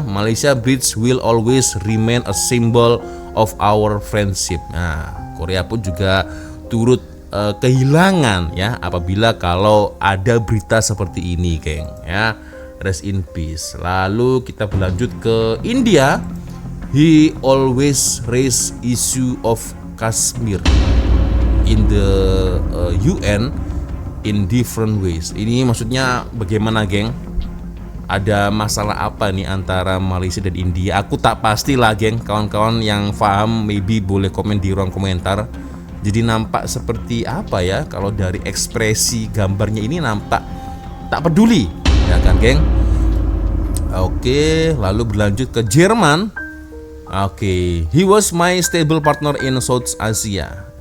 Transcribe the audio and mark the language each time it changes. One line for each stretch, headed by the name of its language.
English: Malaysia bridge will always remain a symbol of our friendship.
Indonesian: Nah, Korea pun juga turut kehilangan ya apabila kalau ada berita seperti ini geng ya.
English: Rest in peace.
Indonesian: Lalu kita berlanjut ke India.
English: He always raise issue of Kashmir in the UN in different ways.
Indonesian: Ini maksudnya bagaimana geng? Ada masalah apa nih antara Malaysia dan India? Aku tak pasti lah geng. Kawan-kawan yang paham maybe boleh komen di ruang komentar. Jadi nampak seperti apa ya? Kalau dari ekspresi gambarnya ini nampak tak peduli ya kan geng. Oke, lalu berlanjut ke Jerman.
English: Oke, he was my stable partner in South Asia.